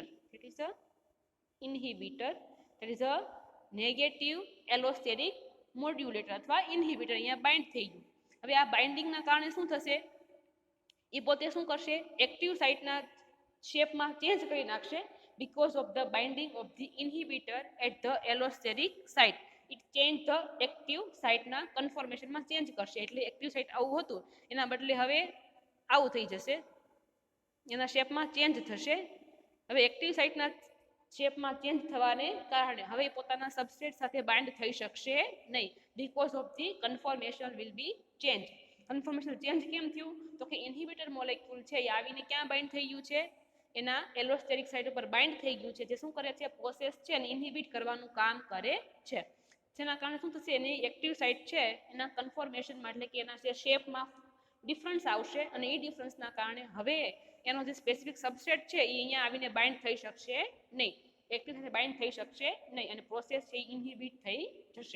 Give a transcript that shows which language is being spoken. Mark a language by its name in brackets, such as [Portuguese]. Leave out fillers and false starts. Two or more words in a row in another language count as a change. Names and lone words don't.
[English] That is the inhibitor. That is the negative allosteric modulator [Gujarati] અથવા ઇનહિબિટર અહીંયા બાઇન્ડ થઈ ગયું. હવે આ બાઇન્ડિંગના કારણે શું થશે, એ પોતે શું કરશે, એક્ટિવ સાઇટના શેપમાં ચેન્જ કરી નાખશે. [English] because of the binding of the inhibitor at the allosteric site, it change the active site [Gujarati] ના કન્ફર્મેશનમાં ચેન્જ કરશે. એટલે એક્ટિવ સાઇટ આવું હતું એના બદલે હવે આવું થઈ જશે, એના શેપમાં ચેન્જ થશે. હવે એક્ટિવ સાઇટના શેપમાં ચેન્જ થવાને કારણે હવે પોતાના સબસ્ટ્રેટ સાથે બાઇન્ડ થઈ શકશે નહીં. [English] because of the conformation will be change. [Gujarati] કન્ફર્મેશન ચેન્જ કેમ થયું? તો કે ઇન્હિબિટર મોલેક્યુલ છે એ આવીને ક્યાં બાઇન્ડ થઈ ગયું છે, એના એલોસ્ટેરિક સાઇટ ઉપર બાઇન્ડ થઈ ગયું છે, જે શું કરે છે, પ્રોસેસ છે એને ઇનહિબિટ કરવાનું કામ કરે છે. જેના કારણે શું થશે, એની એક્ટિવ સાઇટ છે એના કન્ફર્મેશનમાં એટલે કે એના જે શેપમાં ડિફરન્સ આવશે અને એ ડિફરન્સના કારણે હવે એનો જે સ્પેસિફિક સબસેટ છે એ અહીંયા આવીને બાઇન્ડ થઈ શકશે નહીં, એક્ટિવ સાથે બાઇન્ડ થઈ શકશે નહીં અને પ્રોસેસ છે એ ઇનહિબિટ થઈ જશે.